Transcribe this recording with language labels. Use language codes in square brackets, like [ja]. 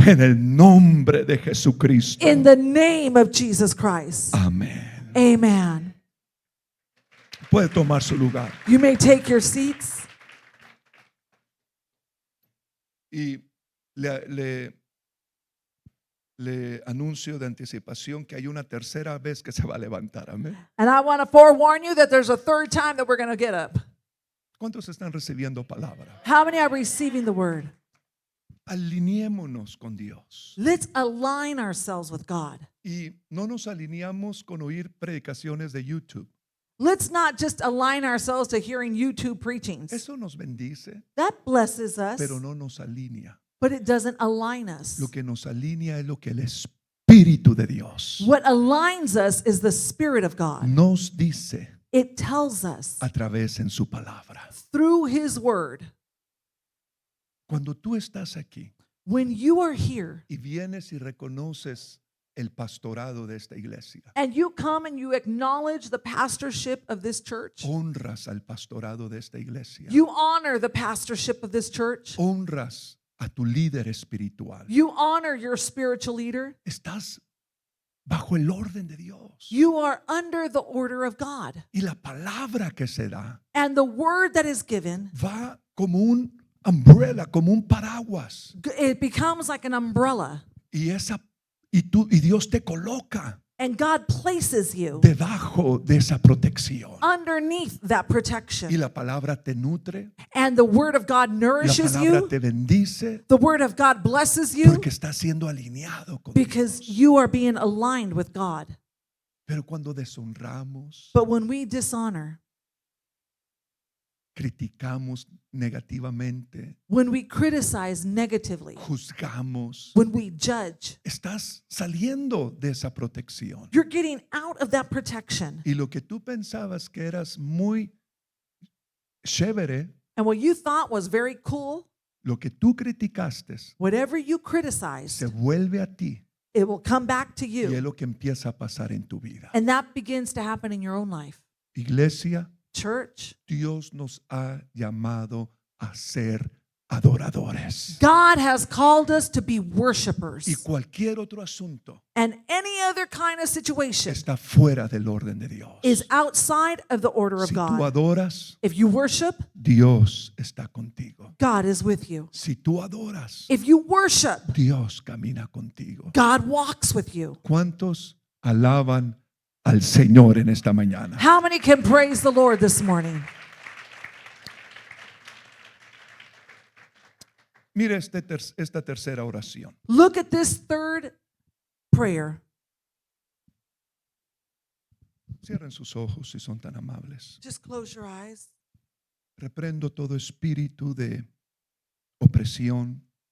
[es] En el nombre de Jesucristo. [en] In the name of Jesus Christ. [es] Amén. [en] Amen. [es] Puede tomar su lugar. [en] You may take your seats. [es] Y le anuncio de anticipación que hay una tercera vez que se va a levantar. Amén. [en] And I want to forewarn you that there's a third time that we're going to get up. [es] ¿Cuántos están recibiendo palabra? [en] How many are receiving the word? [es] Alineémonos con Dios. [en] Let's align ourselves with God. [es] Y no nos alineamos con oír predicaciones de YouTube. [en] Let's not just align ourselves to hearing YouTube preachings. [es] Eso nos bendice, [en] That blesses us, [es] pero no nos alinea. [en] but it doesn't align us. [es] Lo que nos alinea es lo que el Espíritu de Dios [en] What aligns us is the Spirit of God. [es] nos dice [en] It tells us [es] a través en su palabra. [en] through His word. [es] Cuando tú estás aquí [en] When you are here [es] y vienes y reconoces el pastorado de esta iglesia, [en] and you come and you acknowledge the pastorship of this church, [es] honras al pastorado de esta iglesia, [en] you honor the pastorship of this church, [es] honras a tu líder espiritual, [en] you honor your spiritual leader, [es] estás bajo el orden de Dios. [en] you are under the order of God. [es] Y la palabra que se da [en] And the word that is given, [es] va como un umbrella, como un paraguas. [en] it becomes like an umbrella. [es] Y Dios te coloca [en] And God places you [es] debajo de esa protección. [en] underneath that [es] Y [en] protection. [es] la palabra te nutre, [en] And the word of God [es] la [en] nourishes [es] palabra [en] you. [es] te bendice, [en] The word of God blesses you [es] porque está siendo alineado con [en] because [es] Dios. [en] you are being aligned with God. [es] Pero cuando deshonramos, [en] But when we dishonor, [es] criticamos negativamente, [en] when we criticize negatively, [es] juzgamos, [en] when we judge, [es] estás saliendo de esa protección. [en] you're getting out of that protection. [es] Y lo que tú pensabas que eras muy chévere, [en] And what you thought was very cool, [es] lo que tú criticaste [en] whatever you [es] se [en] criticized, [es] vuelve a ti [en] it will come back to [es] y es [en] you. [es] lo que empieza a pasar en tu vida. [en] And that begins to happen in your own life. [es] Iglesia, [en] Church, [es] Dios nos ha llamado a ser adoradores. [en] God has called us to be worshipers. [es] Y cualquier otro asunto [en] And any other kind of situation [es] está fuera del orden de Dios. [en] is outside of the order of [es] Si tú [en] God. [es] adoras, [en] If you worship, [es] Dios está contigo. [en] God is with you. [es] Si tú adoras, [en] If you worship, [es] Dios camina contigo. [en] God walks with you. [es] ¿Cuántos alaban al Señor en esta mañana? [en] How many can praise the Lord this morning? [es] Mire esta tercera oración. [en] Look at this third prayer. [es] Cierren sus ojos si son tan amables. [en] Just close your eyes. [es] Reprendo todo espíritu de opresión,